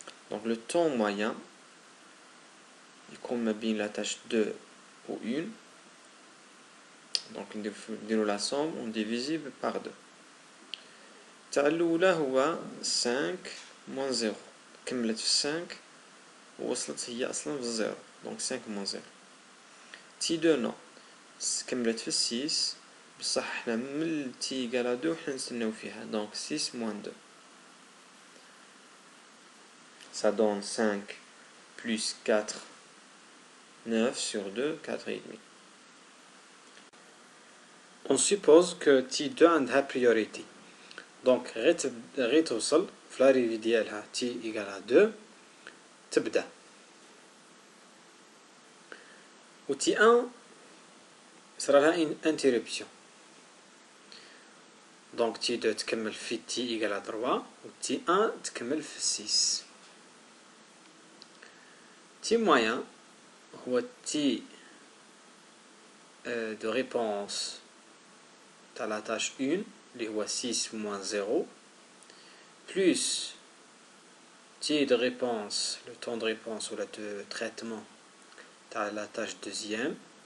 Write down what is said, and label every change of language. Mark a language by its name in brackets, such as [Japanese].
[French] Donc le temps moyen, comme bien la tâche 2 ou 1, donc on la somme, on divisible par 2. [Arabic] الأولى هو 5 moins 0. كملت في 5 ووصلت هي أصلا في 0. [French] donc 5 moins 0. [Arabic] تي 2 نو كملت في 6 بصح حنا من تي إيكال 2 حنا نستناو فيها [French] donc 6 moins 2. Ça donne 5 plus 4, 9 sur 2, 4 et demi. On suppose que T2 [Arabic] عندها [French] priorité. [Arabic] Donc غير توصل في لاريفي ديالها T égale 2 تبدا. و T1 صرا لها interruption. Donc T2 تكمل في T égale 3 و T1 تكمل في 6. [French] T moyen هو T de réponse à la tâche 1 [Arabic] اللي هو [French] 6 moins 0 plus T de réponse, le temps de réponse ou de traitement à la tâche deuxième